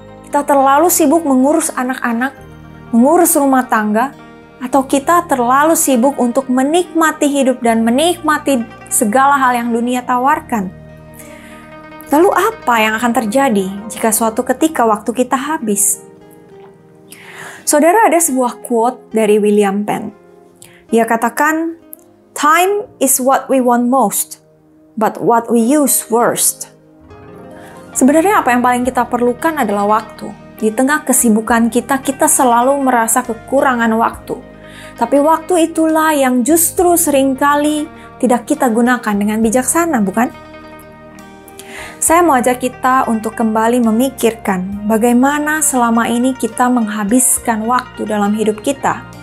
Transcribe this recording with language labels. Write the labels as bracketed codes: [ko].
[id] Kita terlalu sibuk mengurus anak-anak, mengurus rumah tangga, atau kita terlalu sibuk untuk menikmati hidup dan menikmati segala hal yang dunia tawarkan. Lalu apa yang akan terjadi jika suatu ketika waktu kita habis? Saudara, ada sebuah quote dari William Penn. Ia katakan, [en] "Time is what we want most, but what we use worst." [id] Sebenarnya apa yang paling kita perlukan adalah waktu. Di tengah kesibukan kita selalu merasa kekurangan waktu. Tapi waktu itulah yang justru seringkali tidak kita gunakan dengan bijaksana, bukan? Saya mau ajak kita untuk kembali memikirkan bagaimana selama ini kita menghabiskan waktu dalam hidup kita.